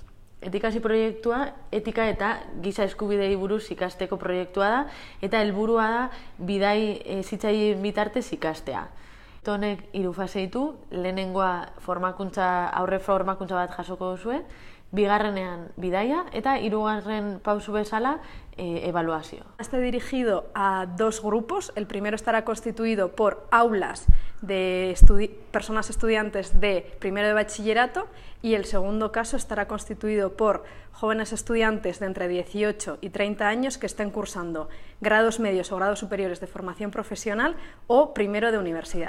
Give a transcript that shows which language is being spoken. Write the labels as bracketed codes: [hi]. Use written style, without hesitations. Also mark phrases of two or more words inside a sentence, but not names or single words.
[eu] Etikasi proiektua etika eta giza eskubidei buruz ikasteko proiektua da eta helburua da bidai hezitzaileen bitartez ikastea. Honek 3 fase ditu, lehenengoa aurre formakuntza bat jasoko duzue, bigarrenean bidaia eta 3. pausu bezala evaluazio. [es] Está dirigido a 2 grupos. El primero estará constituido por aulas de personas estudiantes de primero de bachillerato y el segundo caso estará constituido por jóvenes estudiantes de entre 18 y 30 años que estén cursando grados medios o grados superiores de formación profesional o primero de universidad.